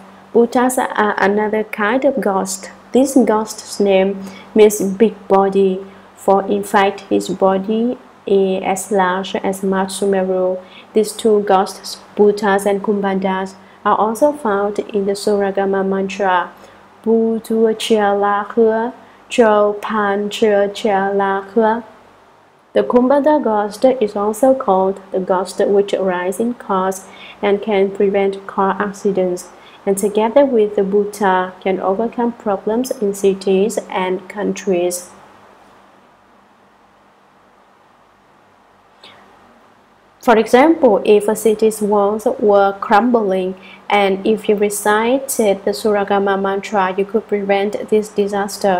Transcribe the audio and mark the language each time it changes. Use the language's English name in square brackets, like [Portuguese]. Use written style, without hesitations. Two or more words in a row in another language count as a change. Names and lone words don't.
[English] Bhutas are another kind of ghost. This ghost's name means big body, for in fact his body is as large as Mount Sumeru. These 2 ghosts, Bhutas and Kumbandas, are also found in the Suragama mantra. Bu tu chia la he, chou pan chia chia la he. The Kumbhada ghost is also called the ghost which arises in cars and can prevent car accidents, and together with the Bhuta can overcome problems in cities and countries. For example, if a city's walls were crumbling and if you recited the Suragama mantra, you could prevent this disaster.